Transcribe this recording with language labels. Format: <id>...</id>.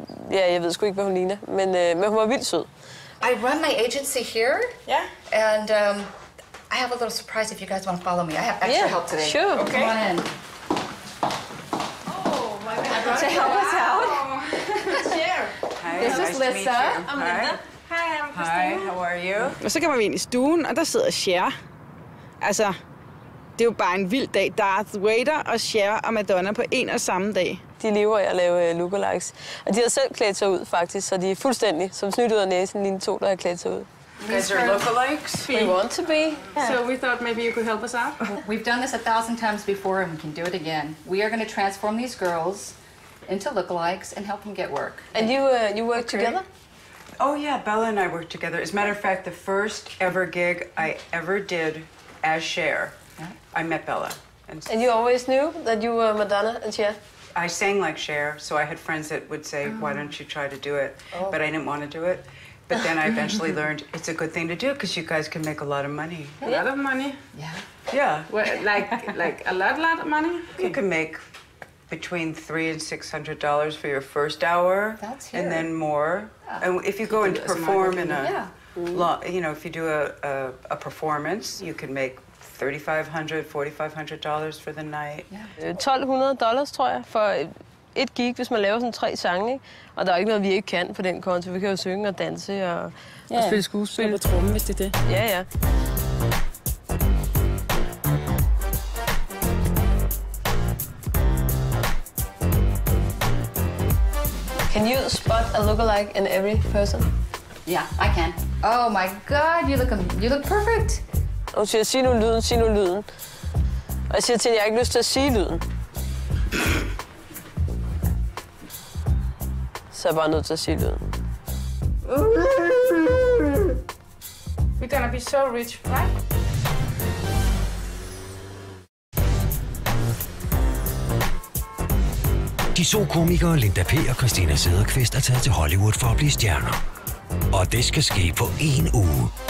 <da>ja, jeg ved sgu ikke, hvad hun ligner, men hun var vildt sød.</da> <en>I run my agency here. Yeah. And I have a little surprise if you guys want to follow me. I have extra help today. Sure. Okay. Come on in. Oh my God. To help us out. Hi, This is Lissa. I'm Linda. Hi, I'm Christina. Hi, how are you?</en> <da>Og så kommer vi ind i stuen, og der sidder Cher. Altså, det er jo bare en vild dag. Darth Vader og Cher og Madonna på en og samme dag. De lever af at lave lookalikes. Og de har selv klædt sig ud, faktisk, så de er fuldstændig som snydt ud af næsen, lige 2, der har klædt sig ud.</da> <en>You guys are lookalikes? We want to be. So we thought maybe you could help us out. We've done this 1,000 times before, and we can do it again. We are going to transform these girls into lookalikes and help them get work. And you work together? Oh yeah, Bella and I work together. As a matter of fact, the first ever gig I ever did as Cher, I met Bella. And you always knew that you were Madonna and Cher? I sang like Cher, so I had friends that would say, why don't you try to do it? But I didn't want to do it. But then I eventually learned it's a good thing to do because you guys can make a lot of money. A lot of money. Yeah. Well, like a lot of money. You can make between $300 and $600 for your first hour, That's and here. then more. And if you go and perform in a, if you do a performance, you can make $3,500, $4,500 for the night.</en> <da>$1,200, tror jeg, for et gig, hvis man laver sådan 3 sange, ikke? Og der er ikke noget, vi ikke kan på den konto. Vi kan jo synge og danse og spille skuespil. På trommen, hvis det er det. Ja.</da> <en>Can you spot a lookalike in every person? Yeah, I can. Oh my God, you look perfect.</en> <da>Og hun siger, sig nu lyden. Og jeg siger til hende, jeg har ikke lyst til at sige lyden. Så er jeg bare nødt til at sige lyden.</da> <en>We're gonna be so rich, right?</en> <da>De 2 komikere Linda P. og Christina Sederqvist er taget til Hollywood for at blive stjerner. Og det skal ske på 1 uge.</da>